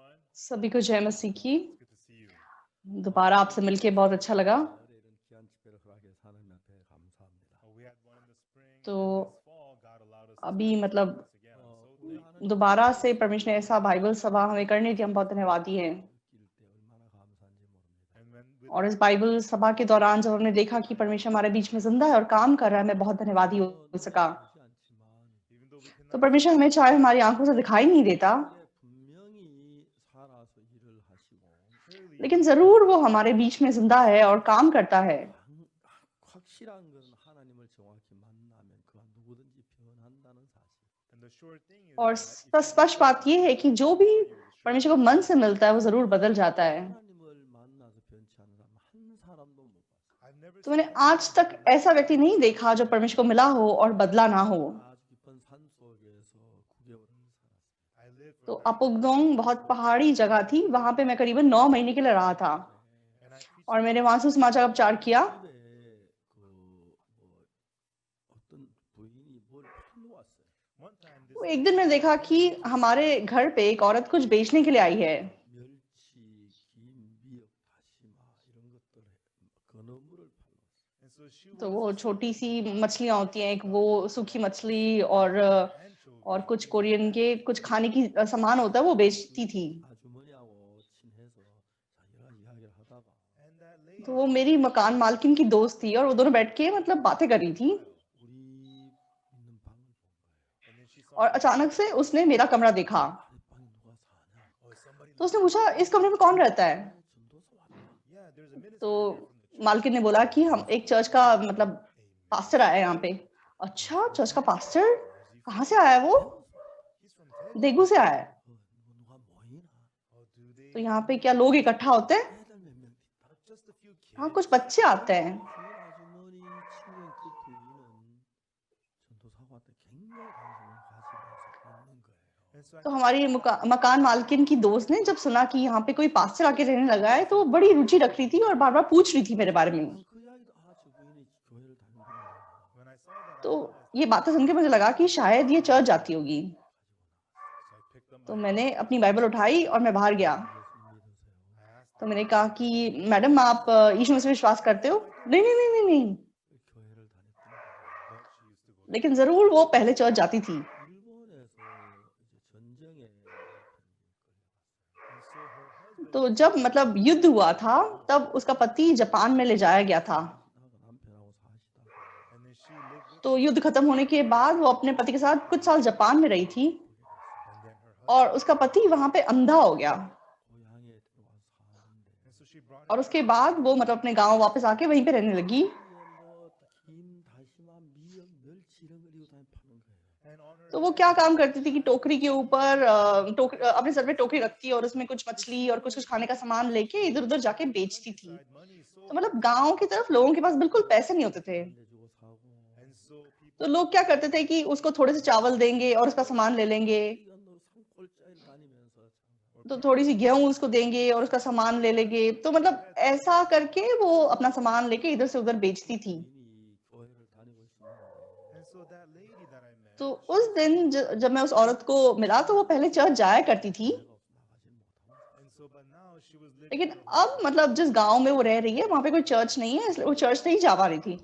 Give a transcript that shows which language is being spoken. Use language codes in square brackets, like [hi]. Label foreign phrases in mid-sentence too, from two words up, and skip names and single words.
[hi] सभी को जय मसीह की। दोबारा आपसे मिलके बहुत अच्छा लगा। [ko] 가을에 이런 귀한 집회를 허락해서 하나님 앞에 감사합니다. [en] We had one in the spring [hi] तो [en] and this fall. God allowed us to [hi] अभी [en] do [hi] मतलब [en] this again. I'm so [ko] 우리 [en] thankful. [ko] 하나님 [hi] दोबारा से परमेश्वर ने ऐसा बाइबल सभा हमें करने की हम बहुत धन्यवादी हैं। [ko] 느낄 때 얼마나 감사한지 मो릅니다. [en] And when with [hi] और इस बाइबल सभा के दौरान जब हमने देखा कि परमेश्वर हमारे बीच में जिंदा है और काम कर रहा है, मैं बहुत धन्यवादी हो सका। [ko] 보지 않지만 [en] even though we [hi] तो [en] cannot [hi] परमेश्वर हमें चाहे हमारी आंखों से दिखाई नहीं देता, [ko] 우리에게 분명히 살아서 일을 하시고 [en] clearly [hi] लेकिन जरूर वो हमारे बीच में जिंदा है और काम करता है। [ko] 확실한 것은 하나님을 정확히 만나면 그가 누구든지 변한다는 사실. [en] and the sure thing is [hi] और [en] that if [hi] स्पष्ट बात ये है कि जो भी परमेश्वर को मन से मिलता है वो जरूर बदल जाता है। [ko] 하나님을 만나서 변치 않는 사람 한 사람도 못 봤어요. [en] I've never [hi] तो मैंने [en] seen [hi] आज तक ऐसा व्यक्ति नहीं देखा जो परमेश्वर को मिला हो और बदला ना हो। [ko] 아주 깊은 산 속에서 9개월을 살았어요. [en] I lived for [hi] तो 9 अपुगदोंग बहुत पहाड़ी जगह थी, वहां पे मैं करीबन 9 महीने के लिए रहा था [en] and I preached [hi] और मैंने वहां से समाचार का प्रचार किया। [ko] 집에 뭐 어떤 부인이 뭘 팔러 왔어요. [en] one time this [hi] तो एक दिन मैंने देखा कि हमारे घर पे एक औरत कुछ बेचने के लिए आई है। [ko] 멸치, 김, 미역, 다시마 이런 것들 건어물을 팔러 왔어요. [en] and so she [hi] तो [en] was [hi] वो छोटी सी मछलियां होती हैं, एक वो सूखी मछली और कुछ कोरियन के कुछ खाने की सामान होता है वो बेचती थी। [ko] 아주머니하고 친해서 자기가 이야기를 하다가 [en] and that lady [hi] तो वो मेरी मकान मालकिन की दोस्त थी और वो दोनों बैठ के मतलब बातें कर रही थी [ko] 우리 있는 방을 본 거예요. [en] and then she saw [hi] और अचानक से उसने मेरा कमरा देखा। [ko] 아랫방에 누가 사냐? [en] oh somebody [hi] तो उसने पूछा इस कमरे में कौन रहता है। [ko] 전도사 왔다. [en] yeah there's a minister [hi] तो [en] here from the church [hi] मालकिन ने बोला कि हम एक चर्च का मतलब पास्टर आया है यहाँ पे। अच्छा, चर्च का पास्टर कहाँ से आया है वो? [en] he's from Daegu [hi] देगू से आया है। [ko] 누가 모이나? [en] oh do they [hi] तो यहाँ पे क्या लोग इकट्ठा होते हैं? [ko] 애들 몇 명 있다. [en] just a few kids [hi] हाँ, कुछ बच्चे आते हैं। [ko] 주인 아주머니 친구인 그 부인은 전도사가 왔다 굉장히 관심을 가지면서 있는 거예요. [en] and so I [hi] तो हमारी मकान मालकिन की दोस्त ने जब सुना कि यहाँ पे कोई पास्टर आके रहने लगा है तो वो बड़ी रुचि रख रही थी और बार बार पूछ रही थी मेरे बारे में। [ko] 그 이야기도 저 부인이 교회를 다니는구나. [en] when I saw that I [hi] तो [en] realized [hi] ये बातें सुन के मुझे लगा कि शायद ये चर्च जाती होगी। [en] so I picked up [hi] तो [en] my [hi] मैंने अपनी बाइबल उठाई और मैं बाहर गया। [ko] 예수님 믿으세요? [en] I asked [hi] तो मैंने कहा कि मैडम आप यीशु मसीह में विश्वास करते हो? नहीं नहीं नहीं नहीं नहीं, [ko] 교회를 다녔던 [en] but she used to go [hi] लेकिन जरूर वो पहले चर्च जाती थी। [ko] 일본에서 이제 전쟁에 [en] and so her husband [hi] तो जब मतलब युद्ध हुआ था तब उसका पति जापान में ले जाया गया था। [ko] 남편하고 사시다가 [en] and then she lived with [hi] तो युद्ध खत्म होने के बाद वो अपने पति के साथ कुछ साल जापान में रही थी [en] and then her [hi] और [en] husband [hi] उसका पति वहां पे अंधा हो गया [ko] 고향에 들어와서 사는데 [en] and so she brought [hi] और [en] him [hi] उसके बाद वो मतलब अपने गांव वापस आके वहीं पे रहने लगी। [ko] 뭐김 다시마 미역 멸치 이런 거 이거 다 파는 거예요. [en] and on her [hi] तो वो क्या काम करती थी कि टोकरी के ऊपर अपने सर पे टोकरी रखती और उसमें कुछ मछली और कुछ कुछ खाने का सामान लेके इधर उधर जाके बेचती थी। [en] side money is so [hi] तो मतलब गांव की तरफ लोगों के पास बिल्कुल पैसे नहीं होते थे। [ko] 내주고 사고 [en] and so people [hi] तो लोग क्या करते थे कि उसको थोड़े से चावल देंगे और उसका सामान ले लेंगे, [ko] 이건 너 산골짜기를 다니면서 참 [hi] तो थोड़ी सी गेहूं उसको देंगे और उसका सामान ले लेंगे। तो मतलब ऐसा करके वो अपना सामान लेके इधर से उधर बेचती थी। [ko] 부인이 교회를 다니고 있었는데 [en] and so that lady that I met [hi] तो उस दिन जब मैं उस औरत को मिला तो वो पहले चर्च जाया करती थी, [ko] 교회가 [en] and [ko] 없어 나가질 못하면서 [en] so but now she was living [hi] लेकिन [en] with her [hi] अब मतलब जिस गांव में वो रह रही है वहां पे कोई चर्च नहीं है, इसलिए वो चर्च नहीं जा पा रही थी।